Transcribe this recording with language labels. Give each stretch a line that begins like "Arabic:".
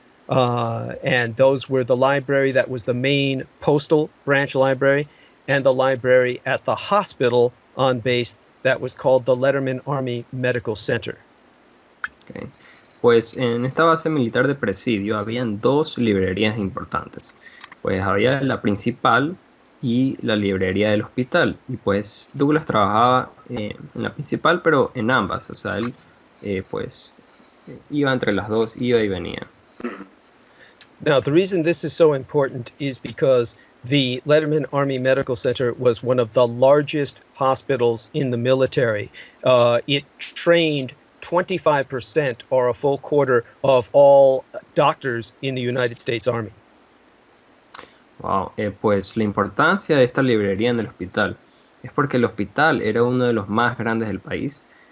English: And those were the library that was the main postal branch library and the library at the hospital on base that was called the Letterman Army Medical Center. Okay.
Spanish: Pues en esta base militar de Presidio habían dos librerías importantes. Pues había la principal y la librería del hospital. Y pues Douglas trabajaba en la principal, pero en ambas. O sea, él pues iba entre las dos, iba y venía.
English: Now, the reason this is so important is because the Letterman Army Medical Center was one of the largest hospitals in the military. It trained 25% or a full quarter of all doctors in the United States Army.
Spanish: Wow, pues la importancia de esta librería en el hospital es porque el hospital era uno de los más grandes del país.